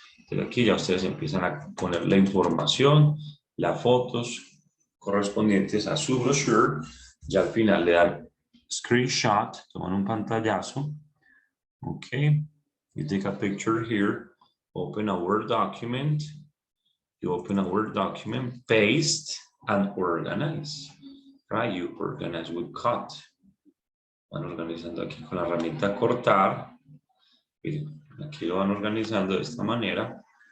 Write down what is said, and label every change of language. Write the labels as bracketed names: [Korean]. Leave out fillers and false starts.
[Spanish] Entonces aquí ya ustedes empiezan a poner la información, las fotos correspondientes a su brochure. Ya al final le dan screenshot, toman un pantallazo. [English] Ok, you take a picture here, open a Word document. You open a Word document, paste, and organize. Right, you organize with cut. [Spanish] van organizando aquí con la herramienta cortar. Miren, aquí lo van organizando de esta manera.